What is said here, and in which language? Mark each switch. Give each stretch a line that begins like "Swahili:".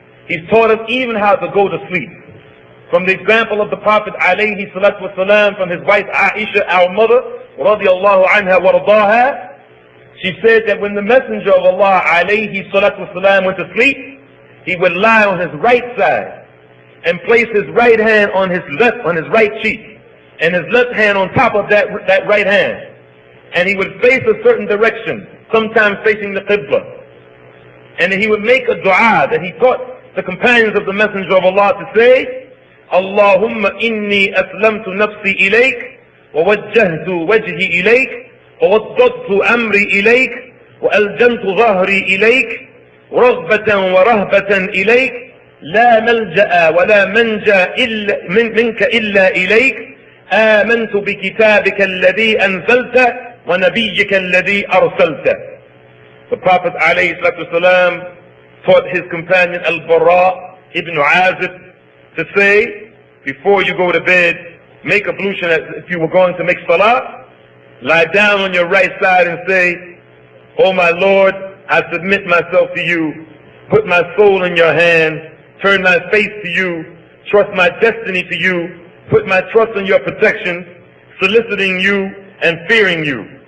English: He's taught us even how to go to sleep. From the example of the Prophet alayhi salatu wasalam from his wife Aisha, our mother, radiyallahu anha wa radaha, she said that when the Messenger of Allah alayhi salatu wasalam went to sleep, he would lie on his right side and place his right hand on his right cheek, and his left hand on top of that right hand. And he would face a certain direction, sometimes facing the Qibla. And he would make a dua that he taught the companions of the Messenger of Allah to say,
Arabic: اللهم إني أسلمت نفسي إليك ووجهت وجهي إليك ووضضت أمري إليك وألجمت ظهري إليك رغبة ورهبة إليك لا ملجأ ولا منجا منك إلا إليك آمنت بكتابك الذي أنزلت ونبيك الذي أرسلت.
English: The Prophet ﷺ taught his companion Al-Bara ibn Azib to say, before you go to bed, make ablution as if you were going to make salah, lie down on your right side and say, "Oh my Lord, I submit myself to you, put my soul in your hand, turn my face to you, trust my destiny to you, put my trust in your protection, soliciting you and fearing you.